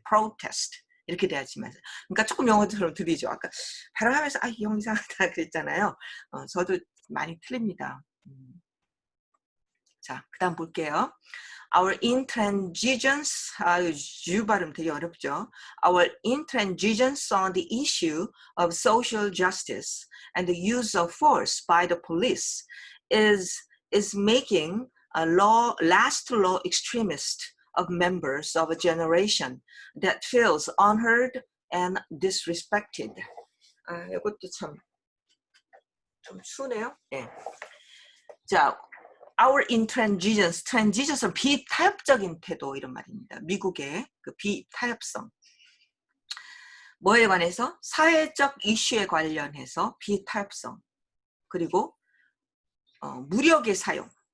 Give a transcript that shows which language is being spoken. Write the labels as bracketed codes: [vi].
[ko] protest 이렇게 돼야지만 그러니까 조금 영어처럼 들리죠. 아까 발음하면서 영어 이상하다 그랬잖아요. 저도 많이 틀립니다. 자, 그 다음 볼게요. [en] Our intransigence, [ko] 유 발음 되게 어렵죠. [en] Our intransigence on the issue of social justice and the use of force by the police is making a last law extremist of members of a generation that feels unheard and disrespected. [ko] 이것도 좀 추네요. 네. 자, our intransigence는 비타협적인 태도 이런 말입니다. 미국의 그 비타협성. 뭐에 관해서? 사회적 이슈에 관련해서 비타협성. 그리고 무력의 사용.